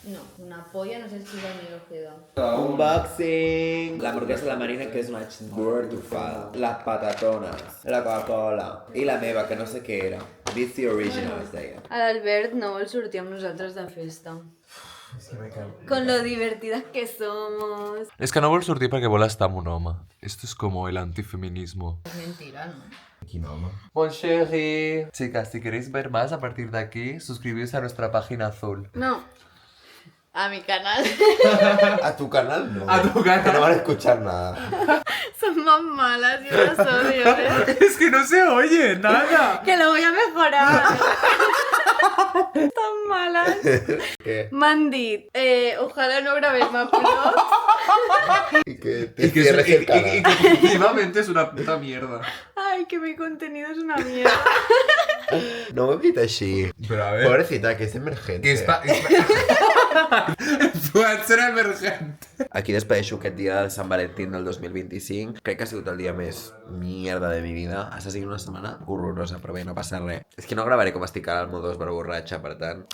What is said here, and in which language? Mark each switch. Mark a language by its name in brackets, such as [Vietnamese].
[Spanish] No, una polla, no sé si és el Nilo Ojeda. [Catalan] Unboxing! L'hamburguesa de la Marina, que és una burtufada. Les patatones, la Coca-Cola i la meva, que no sé què era. Vici Original, es deia. L'Albert no vol sortir amb nosaltres de festa. [Spanish] Con lo divertidas que somos. [Catalan] Es que no vol sortir perquè vol estar amb un home. [Spanish] Esto es como el antifeminismo. Es mentira, ¿no? [Catalan] Quin home? [French] Mon chéri. [Spanish] Chicas, si queréis ver más a partir de aquí, suscribíos a nuestra página azul. No. A mi canal. A tu canal no. A tu canal. Que no van a escuchar nada. Son más malas, yo las odio, ¿eh? Es que no se oye nada. Que lo voy a mejorar. Tan malas. ¿Qué? [Catalan] M'han dit, [Spanish] ojalá no grabes más vlogs. Y que te cierres el canal. Y que efectivamente es una puta mierda. Ay, que mi contenido es una mierda. [Catalan] No ho he dit així. Però a ver... [Spanish] Pobrecita, que és emergente. Que Puede ser emergente. [Catalan] Aquí despedeixo aquest dia de Sant Valentín del 2025. Crec que ha sigut el dia més [Spanish] mierda de mi vida. [Catalan] Ha sigut una setmana horrorosa, però bé, no passa res. És que no gravaré com estic ara al modo borratxa, per tant.